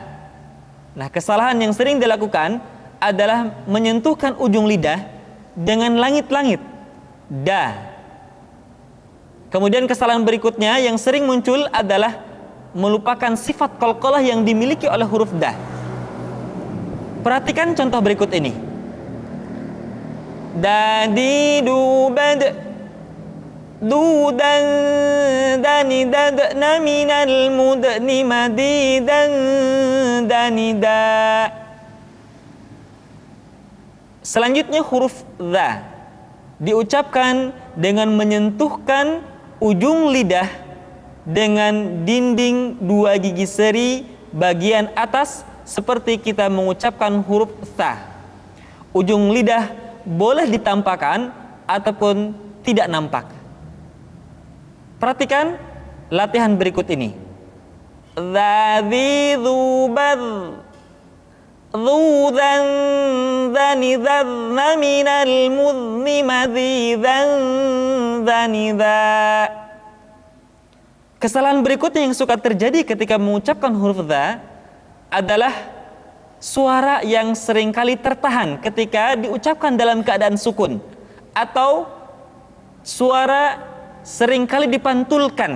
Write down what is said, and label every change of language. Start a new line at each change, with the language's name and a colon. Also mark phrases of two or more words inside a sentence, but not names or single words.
Indonesian: Nah, kesalahan yang sering dilakukan adalah menyentuhkan ujung lidah dengan langit-langit. Da. Kemudian kesalahan berikutnya yang sering muncul adalah melupakan sifat qalqalah yang dimiliki oleh huruf da. Perhatikan contoh berikut ini. Dadi, du, bad, du, dan, dani, dadna, minal, mudni, madi, dan, dani, da. Selanjutnya huruf dha diucapkan dengan menyentuhkan ujung lidah dengan dinding dua gigi seri bagian atas seperti kita mengucapkan huruf tha. Ujung lidah boleh ditampakkan ataupun tidak nampak. Perhatikan latihan berikut ini. Dzadzi, dzubad, dzudan, dzani, dzadna, minal, mudni, madzidan, dzanidza. Kesalahan berikutnya yang suka terjadi ketika mengucapkan huruf dha adalah suara yang seringkali tertahan ketika diucapkan dalam keadaan sukun, atau suara seringkali dipantulkan.